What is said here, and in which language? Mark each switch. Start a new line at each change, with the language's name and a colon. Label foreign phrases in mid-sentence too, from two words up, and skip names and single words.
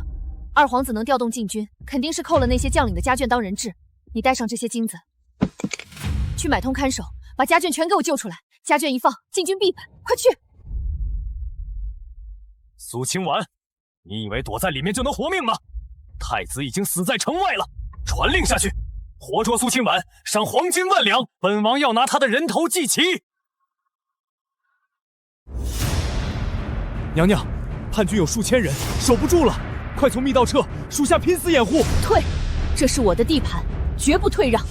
Chinese: 二皇子能調動禁軍，肯定是扣了那些將領的家眷當人質。你帶上這些金子，去買通看守，把家眷全給我救出來。家眷一放，禁軍必本。快去！蘇清婉，你以為躲在裡面就能活命嗎？太子已經死在城外了，傳令下去，活捉蘇清婉，賞黃金萬兩，本王要拿他的人頭祭旗。娘娘，叛軍有數千人，守不住了，快從密道撤，屬下拼死掩護。退，這是我的地盤，絕不退讓。